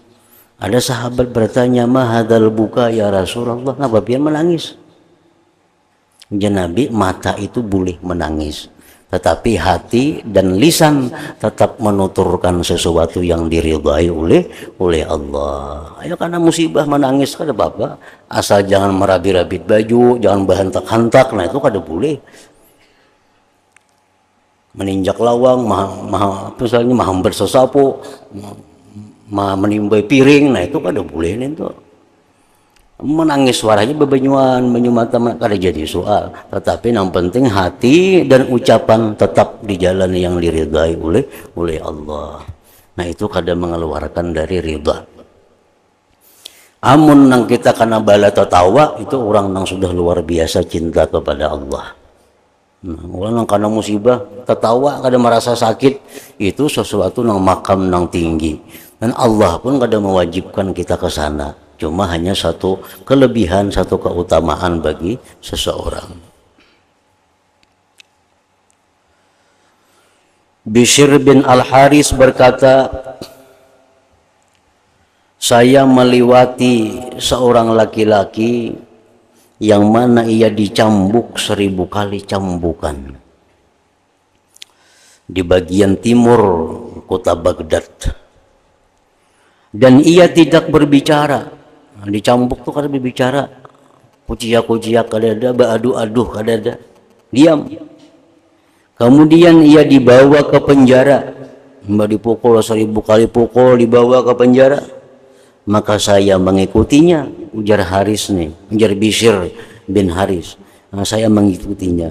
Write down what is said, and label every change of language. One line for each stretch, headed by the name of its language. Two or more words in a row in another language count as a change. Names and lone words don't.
Indonesian: Ada sahabat bertanya, "Mahadal buka ya Rasulullah?" Kenapa pian menangis? Ya Nabi, mata itu boleh menangis, tetapi hati dan lisan tetap menuturkan sesuatu yang diridhai oleh Allah.
Banjar: Ayo, karena musibah menangis kada apa-apa, asal jangan merabit-rabit baju, jangan berhentak-hentak. Nah, itu kada boleh. Meninjak lawang, misalnya mahamber sesapu, menimbai piring, nah itu kada boleh itu. Menangis suaranya bebenyuan, banyu mata kada jadi soal.
Indonesian: Tetapi yang penting hati dan ucapan tetap di jalan yang diridhai oleh Allah.
Banjar: Nah, itu kada mengeluarkan dari ridha. Amun nang kita kana bala tertawa, itu orang nang sudah luar biasa cinta kepada Allah. Nah, orang nang karena musibah tertawa kada merasa sakit itu sesuatu nang makam nang tinggi, dan Allah pun kada mewajibkan kita ke sana, cuma hanya satu kelebihan, satu keutamaan bagi seseorang.
Indonesian: Bishr bin Al-Haris berkata, saya melewati seorang laki-laki yang mana ia dicambuk 1000 kali cambukan di bagian timur kota Baghdad, dan ia tidak berbicara.
Banjar: Dicambuk tuh kada berbicara, kuciak-kuciak kada ada, beradu-aduh kada ada, diam.
Indonesian: Kemudian ia dibawa ke penjara, dipukul 1000 kali pukul, dibawa ke penjara. Maka saya mengikutinya, ujar Haris nih, ujar Bishr bin Haris. Nah, saya mengikutinya.